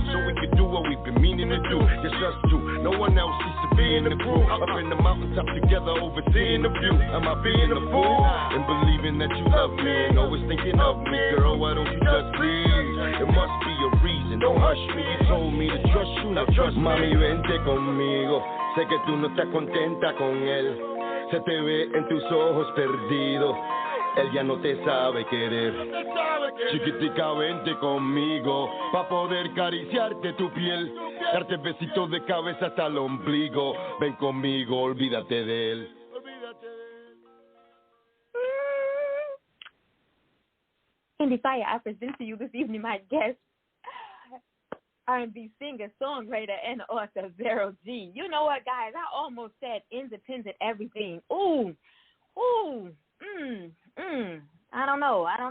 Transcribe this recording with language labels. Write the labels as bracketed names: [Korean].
[English] So we can do what we've been meaning to do. It's us two, no one else needs to be in the crew. Up in the mountaintop together, overseeing the view. Am I being a fool? And believing that you love me and always thinking of me, girl, why don't you just leave? It must be a reason, don't hush me. You told me to trust you, now trust me. [Spanish] Mami, vente conmigo, sé que tú no estás contenta con él. Se te ve en tus ojos perdido. Él ya no te sabe querer. Chiquitica, vente conmigo pa' poder acariciarte tu piel, darte besitos de cabeza hasta el ombligo. Ven conmigo, olvídate de él. [English] Endie Fiya, I present to you this evening my guest, R&B singer, songwriter, and author, Vero G. You know what, guys? I almost said independent everything. I don't know.